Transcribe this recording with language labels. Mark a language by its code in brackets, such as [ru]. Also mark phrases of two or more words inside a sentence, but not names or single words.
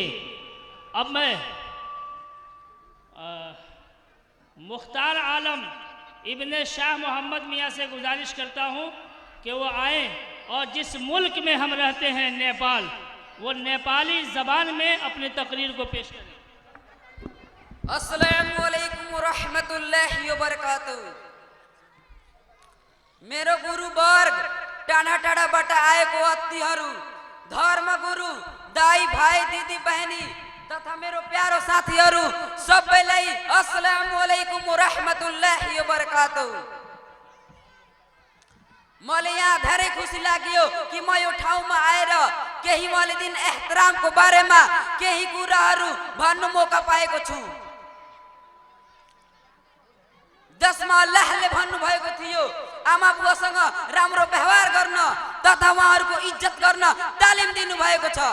[hi] अब मैं मुख्तार आलम इब्ने शाह मोहम्मद मियाँ से गुजारिश करता हूँ कि वो आए और जिस मुल्क में हम रहते हैं नेपाल, वो नेपाली ज़बान में अपनी तकरीर को पेश करें। [ar] السلام عليكم رحمة الله و بركاته. [ne] मेरो गुरु वर्ग टाढा टाढाबाट आएको अतिथिहरू, धर्म गुरु, दाई भाइ, दिदी बहिनी तथा मेरो प्यारो साथीहरू सबैलाई [ar] السلام عليكم رحمة الله و بركاته. [ne] मोले यहाँ धेरै खुसी लाग्यो कि म यो ठाउँमा आएर केही मैले दिन एहतरामको बारेमा केही कुराहरू भन्नु मौका पाएको छु। जसमा अल्लाहले भन्नुभएको थियो आमा बुवासँग राम्रो व्यवहार गर्न तथा उहाँहरूको इज्जत गर्न तालिम दिनुभएको छ।